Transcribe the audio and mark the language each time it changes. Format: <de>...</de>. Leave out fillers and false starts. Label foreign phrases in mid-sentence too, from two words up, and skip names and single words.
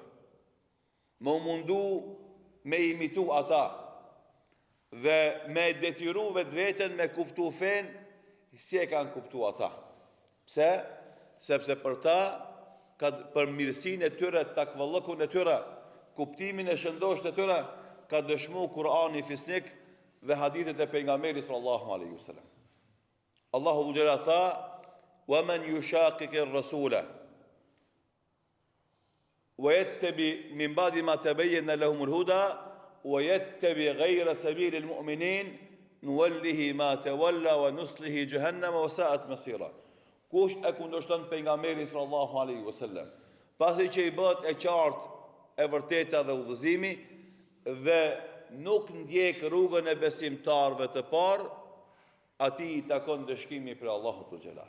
<sq>Më mundu me imitu ata dhe me detyru vetveten me kuptu fen si e kanë kuptu ata. Pse? Sepse për ta, për mirësinë e tyre, takvallëkun e tyre, kuptimin e shëndosht e tyre, ka dëshmu Kur'ani fisnik dhe hadithet e pejgamberit</sq> <ar>صلى الله عليه وسلم.</ar> <sq>Allahu Dhul tha:</sq> <ar>"ومن يشاقق الرسول ويتبع من بعد ما تبين لهم الهدى ويتبع غير سبيل المؤمنين نوله ما تولى ونصله جهنم وساءت مصيرا."</ar> <sq>Kush e kundërshton pejgamberin</sq> <ar>صلى الله عليه وسلم,</ar> <sq>pasi që i bëhet e qartë e vërteta dhe udhëzimi, dhe nuk ndjek rrugën e besimtarëve të parë, atij i takon dëshkimi për Allahut të Xhelal.</sq>